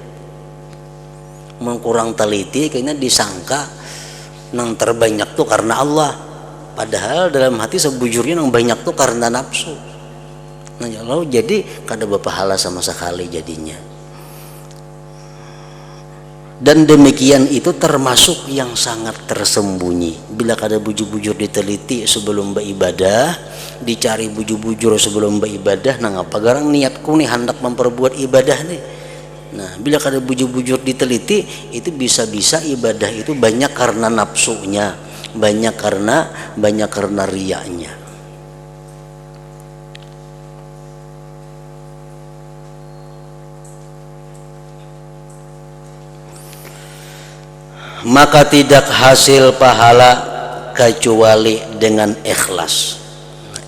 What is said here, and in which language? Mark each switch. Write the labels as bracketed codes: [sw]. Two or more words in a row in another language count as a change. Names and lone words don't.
[bjn] Mengkurang teliti kayaknya disangka nang terbanyak tuh karena Allah, padahal dalam hati sebujurnya yang banyak tuh karena nafsu. Nah, lalu jadi kada berpahala sama sekali jadinya. Dan demikian itu termasuk yang sangat tersembunyi. Bila kada bujur-bujur diteliti sebelum beribadah, dicari bujur-bujur sebelum beribadah, nah ngapa garang niatku nih hendak memperbuat ibadah nih. Nah, bila kada bujur-bujur diteliti, itu bisa-bisa ibadah itu banyak karena nafsunya, banyak karena riyanya. Maka tidak hasil pahala kecuali dengan ikhlas.